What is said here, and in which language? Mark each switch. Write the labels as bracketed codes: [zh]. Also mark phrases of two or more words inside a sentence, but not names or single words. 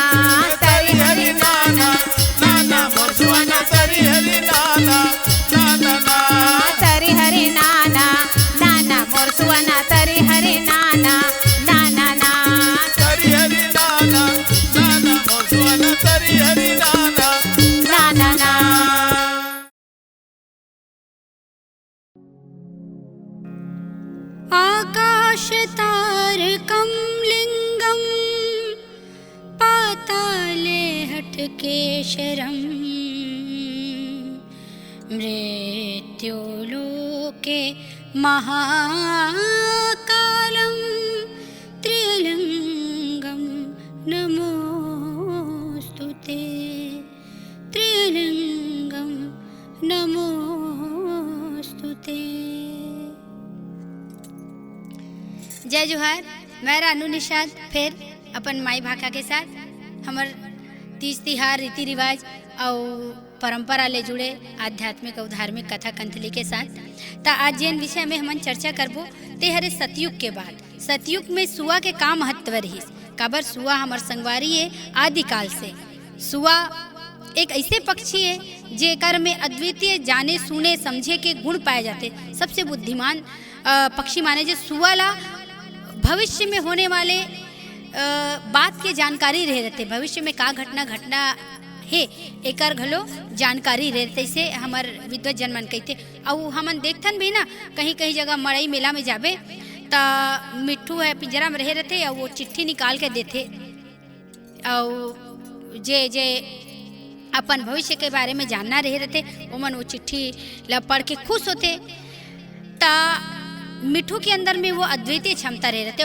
[hne] तरी हरि नाना नाना मोर सुवना तरी हरि नाना नाना ना तरी हरि नाना नाना मोर सुवना तरी हरि नाना नाना ना तरी हरि नाना नाना मोर सुवना तरी हरि नाना नाना ना [sa] आकाशतारकं लिङ्गं पाताले हटकेशरं मृत्युलोके महाकालं त्रिलिङ्गं नमोऽस्तुते त्रिलिङ्गं नमोऽस्तुते। [hne] जय जोहार। मैं रानू निषाद फिर अपन माई भाका के साथ हमर तीज तिहार रीति रिवाज और परंपरा ले जुड़े आध्यात्मिक और धार्मिक कथा कंथली के साथ ता आज जिन विषय में हमन चर्चा करबो ते हरे सतयुग के बाद। सतयुग में सुआ के का महत्व रही काबर सुआ हमर संगवारी है आदिकाल से। सुआ एक ऐसे पक्षी है जेकर में अद्वितीय जाने सुने समझे के गुण पाए जाते। सबसे बुद्धिमान पक्षी माने जे सुआ ला भविष्य में होने वाले बात के जानकारी रह रहते। भविष्य में का घटना है एकर घलो जानकारी रहते से हमार विद्वत जन मन कहते। और हमन देखथन भी ना कहीं कहीं जगह मड़ई मेला में जाबे ता मिट्ठू है पिंजरा में रह रहते और वो चिट्ठी निकाल के देते और जे जे अपन भविष्य के बारे में जानना रह रहते ओमन वो चिट्ठी ला पढ़ के खुश होते। ता मिट्ठू के अंदर में वो अद्वितीय क्षमता रह रहते।